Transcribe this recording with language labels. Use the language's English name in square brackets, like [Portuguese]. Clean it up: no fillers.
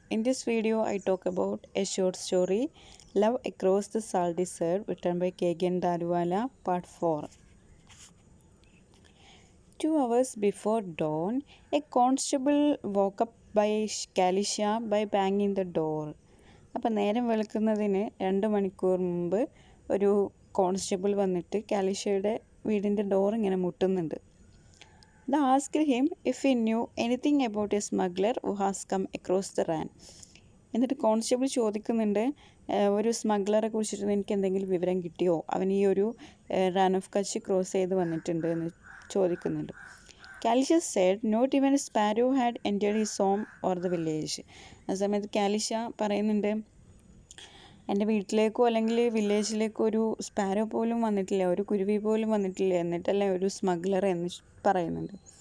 [English] In this video I talk about a short story, Love Across the Salt Desert, written by Kegan Daruwala, part 4. 2 hours before dawn, a constable woke up by Kalisha by banging the door. [Malayalam] അപ്പം നേരം വെളുക്കുന്നതിന് 2 മണിക്കൂർ മുമ്പ് ഒരു constable വന്നിട്ട് കാലിഷയുടെ വീടിൻ്റെ door ഇങ്ങനെ മുട്ടുന്നുണ്ട്. [English] They asked him if he knew anything about a smuggler who has come across the RAN. [Malayalam] എന്നിട്ട് constable ചോദിക്കുന്നുണ്ട്, ഒരു സ്മഗ്ലറെ കുറിച്ചിട്ട് എനിക്ക് എന്തെങ്കിലും വിവരം കിട്ടിയോ, അവൻ ഈ ഒരു റാൻ ഓഫ് കച്ച് ക്രോസ് ചെയ്ത് വന്നിട്ടുണ്ട് എന്ന് ചോദിക്കുന്നുണ്ട്. [English] കാലിഷ said not even a sparrow had entered his home or the village. [Malayalam] ആ സമയത്ത് കാലിഷ പറയുന്നുണ്ട്, എൻ്റെ വീട്ടിലേക്കോ അല്ലെങ്കിൽ വില്ലേജിലേക്കോ ഒരു സ്പാരോ പോലും വന്നിട്ടില്ല, ഒരു കുരുവി പോലും വന്നിട്ടില്ല, എന്നിട്ടല്ലേ ഒരു സ്മഗ്ലർ എന്ന് പറയുന്നുണ്ട്.